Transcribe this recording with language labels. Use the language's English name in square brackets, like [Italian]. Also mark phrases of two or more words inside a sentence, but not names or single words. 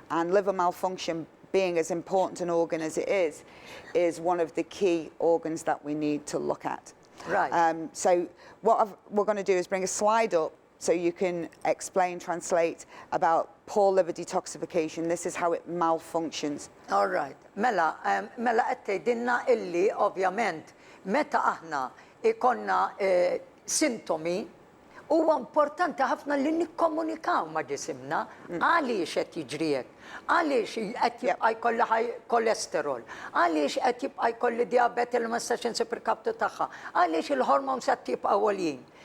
[English] And liver malfunction being as important an organ as it is one of the key organs that we need to look at. Right. So we're going to do is bring a slide up so you can explain, translate about poor liver detoxification. This is how it malfunctions. All right. [Maltese] Mela qed tgħidilna illi ovvjament meta aħna ikonna sintomi huwa importanti ħafna li nikkomunikaw ma' ġisimna għaliex qed jiġri hekk, għaliex qed jibqa' jkollha [English] high cholesterol, [Maltese] għaliex qed jibqa' jkolli diabete li ma nistax insib il-kaptu tagħha, għaliex il-hormones qed jibqgħu għoljin.